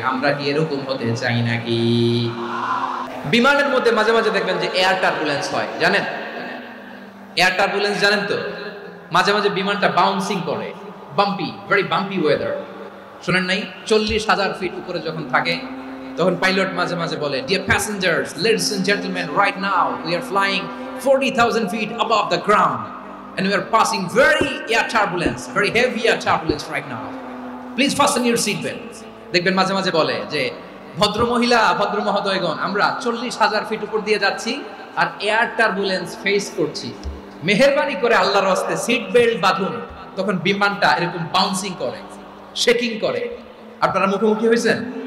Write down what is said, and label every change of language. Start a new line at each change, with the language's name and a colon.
Bangla: আমরা কি এরকম হতে চাই নাকি? বিমানের মধ্যে মাঝে মাঝে দেখবেন যে এয়ার টার্বুলেন্স হয়, জানেন? এয়ার টার্বুলেন্স জানেন তো? মাঝে মাঝে বিমানটা বাউন্সিং করে, বাম্পি, ভেরি বাম্পি ওয়েদার। শুনেন নাই? 40,000 ফিট উপরে যখন থাকে, তখন পাইলট মাঝে মাঝে বলে,
English: Dear passengers, ladies and gentleman, right now we are flying 40,000 feet above the ground, and we are passing very heavy air turbulence right now. Please fasten your seat belts.
Bangla: দেখবেন মাঝে মাঝে বলে যে ভদ্র মহিলা, ভদ্র মহোদয়গণ, আমরা 40,000 ফিট উপর দিয়ে যাচ্ছি আর এয়ার টার্বুলেন্স ফেস করছি, মেহেরবানি করে আল্লাহর রাস্তায় সিট বেল্ট বাঁধুন। তখন বিমানটা এরকম বাউন্সিং করে, শেকিং করে। আপনারা মুখোমুখি হয়েছেন?